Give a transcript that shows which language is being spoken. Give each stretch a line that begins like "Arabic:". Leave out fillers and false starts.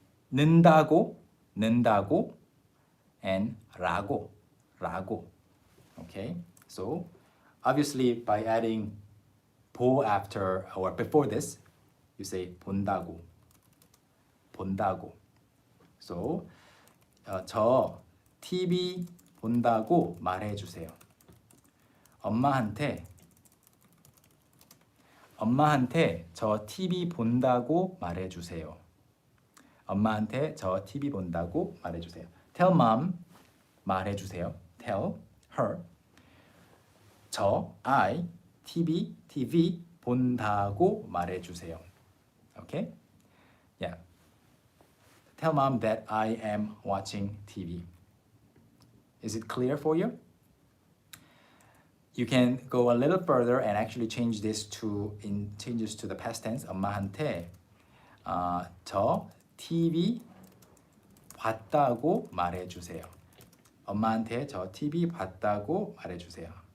Korean: 는다고, 는다고, and 라고, 라고.
English: Okay, so obviously by adding 보 after or before this, you say
Korean: 본다고, 본다고. So 저 TV 본다고 말해주세요. 엄마한테 저 TV 본다고 말해주세요. 엄마한테 저 TV 본다고 말해주세요.
English: Tell mom,
Korean: 말해주세요.
English: Tell her.
Korean: I, TV 본다고 말해주세요.
English: Okay? Yeah. Tell mom that I am watching TV. Is it clear for you? You can go a little further and actually change this to changes to the past tense.
Korean: 엄마한테 저 TV 봤다고 말해주세요. 엄마한테 저 TV 봤다고 말해주세요.